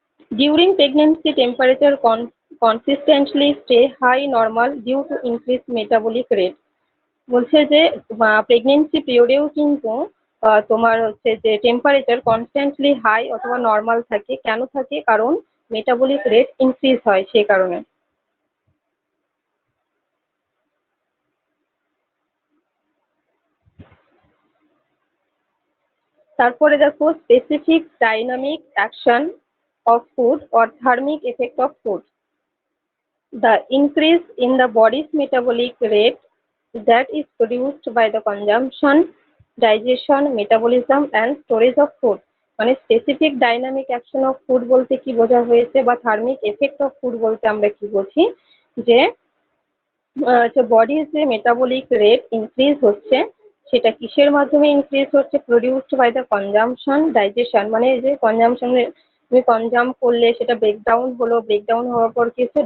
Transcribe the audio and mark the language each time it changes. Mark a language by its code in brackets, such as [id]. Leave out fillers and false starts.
[en] During pregnancy temperature consistently stay high normal due to increased metabolic rate। [bn] বলছে যে pregnancy পিরিয়ডেও কিন্তু তোমার হচ্ছে যে টেম্পারেচার কনস্ট্যান্টলি হাই অথবা নর্মাল থাকে। কেন থাকে? কারণ মেটাবলিক রেট ইনক্রিজ হয় সেই কারণে। তারপরে দেখো specific dynamic action of food or thermic effect of food. [en] The increase in the body's metabolic rate that is produced by the consumption, digestion, metabolism and storage of food। [bn] মানে specific dynamic action of food বলতে কি বোঝা হয়েছে বা thermic effect of food বলতে আমরা কি বুঝি? যে বডির যে মেটাবলিক রেট ইনক্রিজ হচ্ছে সেটা কিসের মাধ্যমে ইনক্রিজ হচ্ছে? [en] Produced by the consumption, digestion. [bn] মানে যে কনজাম্পশনে তুমি কনজাম করলে সেটা ব্রেকডাউন হলো, ব্রেকডাউন হওয়ার পর কি হচ্ছে?